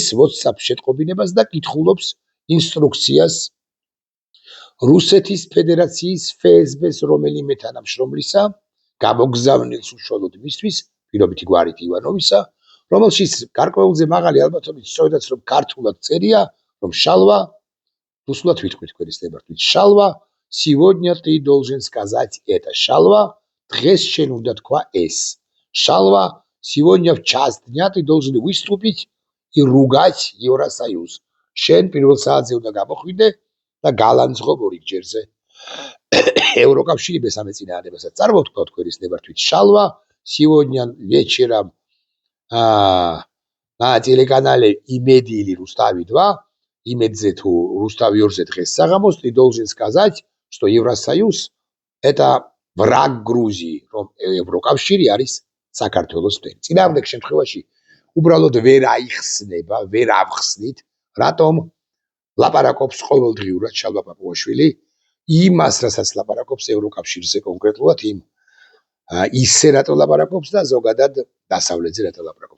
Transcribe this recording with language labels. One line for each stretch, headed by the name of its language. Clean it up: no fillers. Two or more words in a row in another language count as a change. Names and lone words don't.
Georgian: WhatsApp შეტყობინებას და კითხულობს ინსტრუქციას რუსეთის ფედერაციის FSB-ს რომელიმე თანამშრომლისა, გამოგზავნილს უშუალოდ მისთვის, პირობითი გვარით ივანოვისა, რომელშიც გარკვეულზე მაღალი ალბათობით სწორედაც რომ ქართულად წერია, რომ შალვა, რუსულად ვიტყვით ქვეყნის ნებართვით, შალვა,
Russian: сегодня ты должен сказать это.
Georgian: შალვა, დღეს შენ უნდა თქვა ეს. შალვა,
Russian: сегодня в час дня ты должен выступить и ругать Евросоюз.
Georgian: შენ პირველ საათზე უნდა გამოხვიდე და გალანძღობ ორიგჯერზე ევროკავშირი მესამეწინააღმდეგოსაც წარმოვთქვა თქვენის ნებართვით შალვა
Russian: сегодня вечером на телеканале Имеди или Рустави 2
Georgian: имедзе თუ Рустави 2-ზე დღეს საღამოს
Russian: ты должен сказать что Евросоюз это враг Грузии,
Georgian: რომ ევროკავშირი არის საქართველოს მტერი. წინააღმდეგ შემთხვევაში უბრალოდ ვერ აიხსნება, ვერ ავხსნით, რატომ ლაპარაკობს ყოველდღიურად შალვა პაპუაშვილი იმას, რასაც ლაპარაკობს ევროკავშირზე კონკრეტულად ისე რატო ლაპარაკობს და ზოგადად დასავლეთზე რატო ლაპარაკობს.